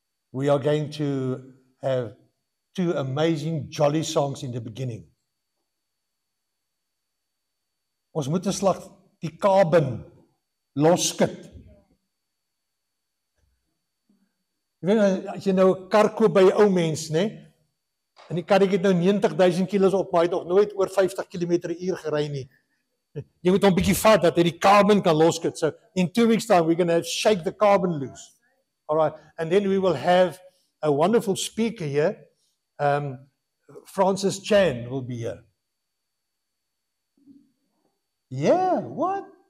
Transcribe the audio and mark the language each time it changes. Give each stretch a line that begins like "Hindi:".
English: We are going to have 2 amazing jolly songs in the beginning.
Afrikaans: Ons moet 'n slag die carbon loskit. Jy weet, as jy nou 'n kar koop by 'n ou mens, né? En die karretjie het nou 90,000 kilos op, maar hy het nog nooit oor 50 km/h gery nie. Jy moet hom 'n bietjie vat dat hy die carbon kan loskit.
English: So in 2 weeks time we're going to shake the carbon loose. All right, and then we will have a wonderful speaker here. Francis Chan will be here. Yeah, what?